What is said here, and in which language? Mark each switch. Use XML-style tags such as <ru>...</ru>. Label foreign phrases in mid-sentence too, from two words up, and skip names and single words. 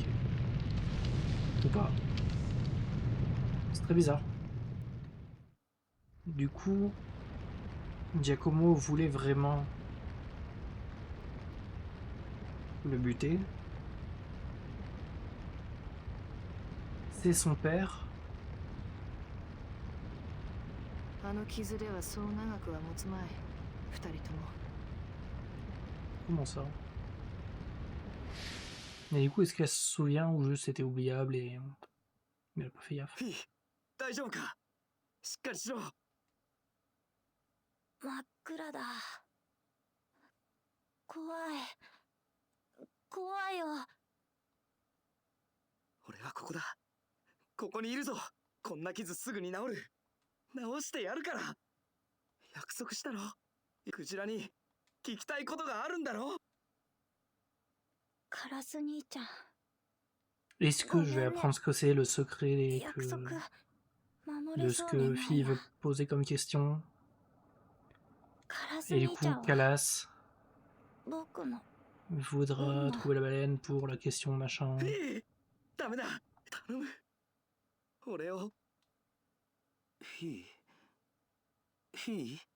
<fr>Ou pas. C'est très bizarre. Du coup, Giacomo voulait vraiment le buter. C'est son père.</fr> <ja>あの傷ではそう長くは持つまい。二人とも。</ja> <fr>Comment ça? Mais du coup, est-ce qu'elle se souvient ou juste c'était oubliable et... Mais elle a pas fait gaffe.</fr> <ja>フィー、大丈夫か？しっかりしろ。真っ暗だ。怖い。怖いよ。俺はここだ。ここにいるぞ。こんな傷すぐに治る。治してやるから。約束したろ。クジラに聞きたいことがあるんだろ。カラス兄ちゃん。</ja> <fr>Est-ce que je vais apprendre ce que c'est le secret et</fr> <ja>約</ja> <fr>que...</fr> <ja>束守</ja> <fr>de</fr> <ja>れ</ja> <fr>ce</fr> <ja>そうに</ja> <fr>que</fr> <ja>ない</ja> <fr>Fille</fr> <ja>わ</ja> <fr>veut poser comme question?</fr> <ja>カラス</ja> <fr>Et du</fr> <ja>兄</ja> <fr>coup,</fr> <ja>ちゃんは</ja> <fr>Calas</fr> <ja>僕の</ja> <fr>voudra trouver la baleine pour la question machin.</fr> <ja>フィー、ダメだ。頼む。俺を。フィー。フィー。</ja>